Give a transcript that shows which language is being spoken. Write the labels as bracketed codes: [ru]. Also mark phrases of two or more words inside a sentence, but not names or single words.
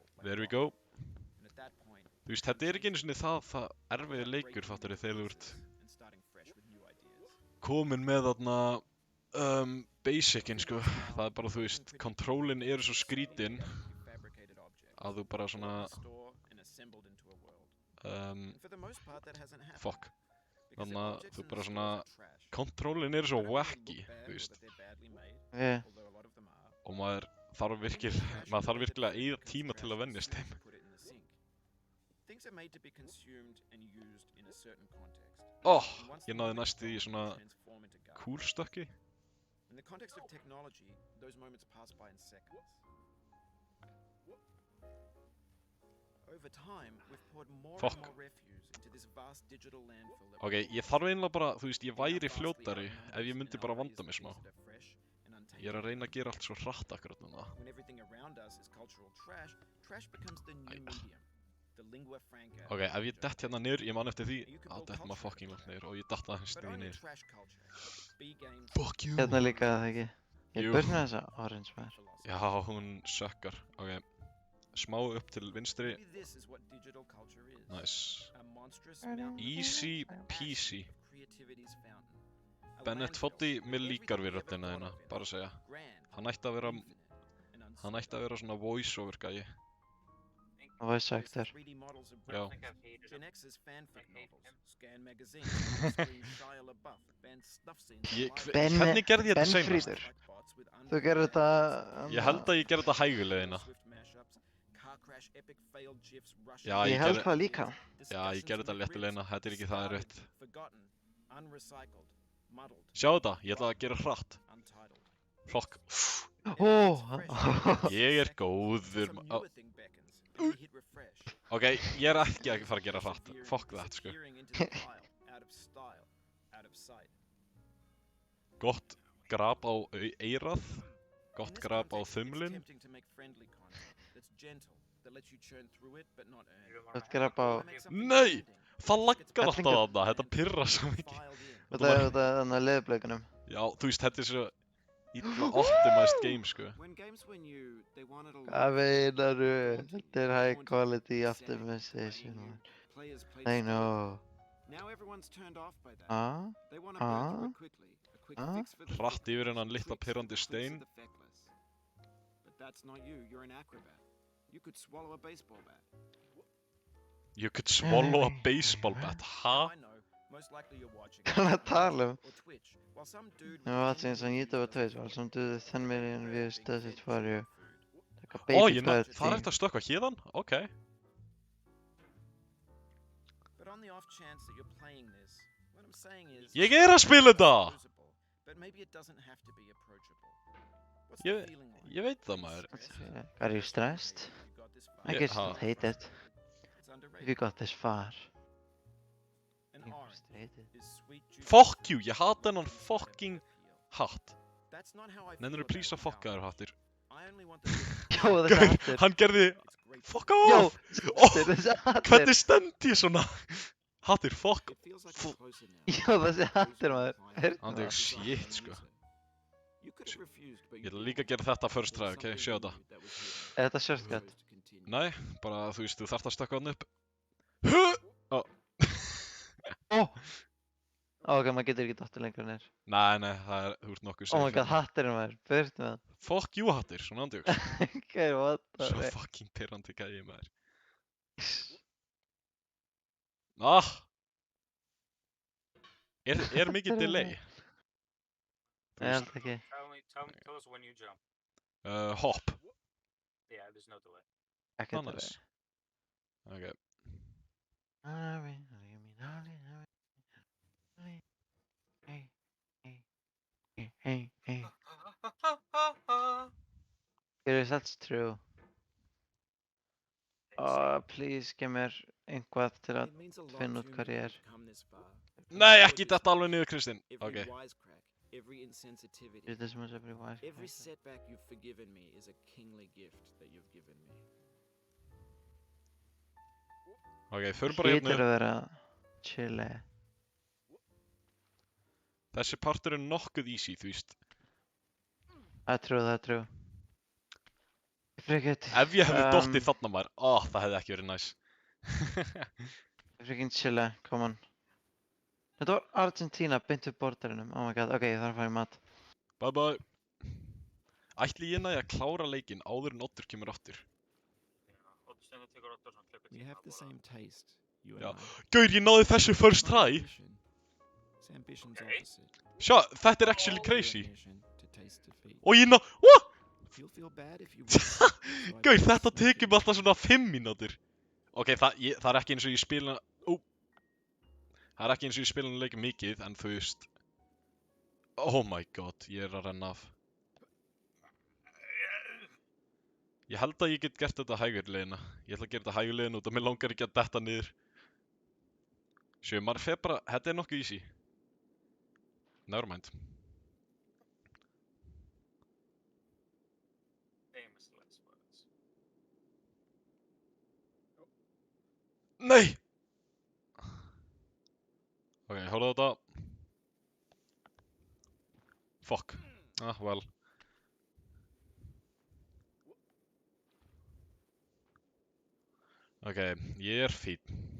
[en] like There we rock. go. And at that point, [is] Þú veist, þetta er ekki einu sinni það erfiði leikur, fattur þegar þú ert [en] and starting fresh with new ideas. [is] komin með þarna basicin, sko. Það er bara, þú veist, controlin eru svo skrítin [en] Fabricated objects. [is] að þú bara svona, [en] Store in a assembled into a world. Um, And for the most part, that hasn't happened. fuck. Because [is] Þannig að [en] objects [is] þú [en] in [is] bara [en] the [is] svona, [en] stores are trash. [is] kontrólin er [en] I [is] svo [en] don't mean they [is] wacky, [en] look bad [is] þú [en] or [is] veist. [en] that they're badly made, Yeah. although a lot of them are. [is] Og maður þarf virkilega að eyða tíma til að venjast þeim. [en] Put it in the sink. Things are made to be consumed and used in a certain context. Oh, And once [is] ég [en] the [is] náði [en] moment [is] næstu í [en] comes, [is] svona [en] they transform into garbage. [is] kúlstökki. [en] In the context of technology, those moments pass by in seconds. Over time, we've poured more Fuck. and more refuse into this vast digital landfill that [is] Ok, ég þarf eiginlega bara, þú veist, ég væri fljótari ef ég myndi bara vanda mig smá. Ég er að reyna að gera allt svo hratt akkurat núna. [en] When everything around us is cultural trash, trash becomes the new [is] Æja. [en] medium. The lingua franca. [is] Ok, ef ég dett hérna niður, ég man eftir því [en] You can [is] að [en] build [is] dett maður [en] culture [is] fucking [en] with [is] langt [en] trash, [is] niður og ég datt aðeins [en] but [is] því [en] only [is] niður. [en] trash culture. B-games, Fuck you! [is] Hérna líka það ekki. Ég Jú. burt með þessa orange maður. [en] philosophy. [is] Já, hún sökkar. Ok, smá upp til vinstri. [en] Maybe this is what digital culture is. Nice. A monstrous mountain Easy of peasy. of creativity's fountain. A Bennett landfill Foddy, where [is] mér líkar [en] everything [is] við [en] we ever [is] röddina [en] thought [is] þína, [en] of in [is] bara að segja. [en] grand, [is] Hann ætti að vera, [en] infinite, and [is] hann ætti að vera svona voice-over gæi. [en] Voice actor. 3D models of [is] Já. [en] breakfast, Gen X's fanfic novels, Scan magazine, on-screen Shia LaBeouf, banned snuff scenes, [is] Ég, [en] live Ben- [is] hvernig gerði ég þetta seinast? Benfríður. [en] like bots with [is] Þú gerir [en] unfair [is] þetta... Ég held að ég gerði þetta hægulegina. [en] Swift mashups, car crash epic failed gifs, Russian [is] Já, Ég ég held gerði- það líka. Já, ég gerði þetta léttilegina, þetta er ekki það erfitt. [en] Forgotten, unrecycled, muddled, [is] Sjá þetta, ég ætla að gera hratt. [en] untitled. [is] Flokk. Ó! Ég er góður. [en] Some [is] Ó, [en] newer thing beckons, and we hit refresh. [is] ok, ég er ekki að fara að gera hratt. [en] Fuck that, sko. Disappearing into the pile, out of style, out of sight. [is] Gott grab á eirað. [en] In [is] Gott [en] this [is] grab á [en] context, it's [is] þumlin. [en] tempting to make friendly content that's gentle, that lets you churn through it but not earn. [is] Þetta grab á... [en] Why make something [is] Nei! [en] demanding? [is] Það laggar alltaf Hellingur. þarna, þetta pirrar svo mikið. [en] Filed in. [is] Þetta er þannig að leðublökunum. Já, þú veist, þetta er svo illa [en] optimized game, [is] sko. [en] When games were new, they wanted a [is] Hvað meinaru? Þetta er high [en] Haunted, [is] quality [en] setting, [is] optimization. [en] playing [is] man. [en] new. Players played I slowly. know. Now everyone's turned off by that. Ah? They want to burn through Ah. it quickly. A quick Ah. fix for the [is] Hratt [en] fixers, [is] yfir hennan litla [en] tweaks for [is] pirrandi [en] the tweaks [is] stein. [en] of the feckless. But that's not you. You're an acrobat. You could swallow a baseball bat. You could swallow a baseball bat, ha? I know. Most likely you're watching. [is] Hvað er að tala um? [en] Or Twitch, while some dude I'm watching this on YouTube or Twitch while some dude with 10 million views does it for you. Like a [is] Ó, [en] baby [is] það [en] bird [is] er [en] thing. [is] hægt að stökkva hérðan? Ok. [en] But on the off chance that you're playing this, what I'm saying is [is] Ég er að spila þetta! [en] usable, but maybe it doesn't have to be approachable. What's [is] Ég- [en] the feeling like? [is] Ég veit það, maður. [en] Are you stressed? You got this I far. guess ha. you'd hate it. It's If underrated. you got this far. An You'd orange hate it. is sweet juicy Fuck you, [is] ég hata hennan [en] fruit [is] fucking [en] appeal. [is] hatt. [en] That's not how I feel [is] Nennir [en] about [is] please að fucka [en] power. [is] þér hattir. [en] I only want the [is] Jó, þessi Gaur, hattur. hann gerði... [en] It's great. Fuck [is] Jó, [en] off! [is] þessi hattur. Hvernig stend ég svona? Hattir, fuck. [en] It feels like Fu- I'm closer now. [is] Jó, þessi hattur maður. Heyrðu Hann er það. shit, sko. [en] You could have refused, but [is] Ég [en] you [is] ætla líka að [en] didn't. [is] gera þetta first [en] There [is] try, [en] was [is] ok? [en] something [is] Sjá [en] in [is] þetta. [en] you that was hidden. [is] Er þetta [en] You [is] shortcut? [en] chose to continue. [is] Nei, bara þú veist, þú þarft að stökkva hann upp. Ó! Ó, ok, maður getur ekki dottir lengur nér. Nei, nei, það er, þú ert nokkuð [en] Oh my [is] safe [en] god, [is] hérna. hatturinn maður. Burt með hann. [en] Fuck you [is] hattir, svona andjóks. [en] Ok, what the [is] Svo [en] heck. [is] fucking pirrandi gæði maður. Ah! Er mikið delay? Þú Ég veist, held ekki. [en] Tell us when you jump. Hop. Yeah, there's no delay. [is] Ekki [en] Ah, [is] þetta. [en] nice. Ok. Hey. Curious, that's true. [is] Please, gef mér einhvað til að... [en] It means a lot [is] finna [en] to [is] út [en] me [is] hvar [en] that [is] ég [en] you've [is] er. [en] come this far. [is] Nei, ekki þetta alveg niður, Kristinn. [en] Every [is] Ok. [en] wisecrack, every insensitivity, Is this much every wise? every setback you've forgiven me is a kingly gift that you've given me. [is] Ok, förum bara hérna Hlýtur upp. að vera... Chile. Þessi partur er nokkuð easy, þú veist. Það er true. Frikið... Ef ég hefði dottið þarna maður, það hefði ekki verið næs. Frikið Chile, [en] come on. [is] Þetta var Argentína, beint við bordarinum. [en] Oh my god, [is] ok, ég þarf að fara í mat. [en] Bye bye. [is] Ætli ég næði að klára leikinn áður en Oddur kemur aftur? Og þú stendur tekur 8 svona klukkutíma. [en] We have the same taste, you and Yeah. I. [is] Gaur, ég náði þessu first [en] Not [is] try. [en] ambition. It's ambition's Okay. opposite. [is] Sjá, þetta er actually [en] True [is] crazy. [en] ambition to taste defeat. [is] Og ég ná... [en] What? If you'll feel bad if you win, so I [is] Gaur, [en] don't [is] þetta [en] sneak [is] tekur [en] in. [is] mig alltaf svona 5 mínútur. Ok, það er ekki eins og ég spila... Það er ekki eins og ég spila leikið mikið, en þú veist... [en] Oh my god, [is] ég er að renna af. Ég held að ég get gert þetta hægurlegina. Ég ætla að gera þetta hægurlegina út og mér langar ekki að detta niður. Sjö, maður fer bara... Þetta er nokkuð easy. [en] Nevermind. Famous last words. [is] Nei! Ok, horfðu á þetta. Fuck. Ah, well. Ok, ég er fínn.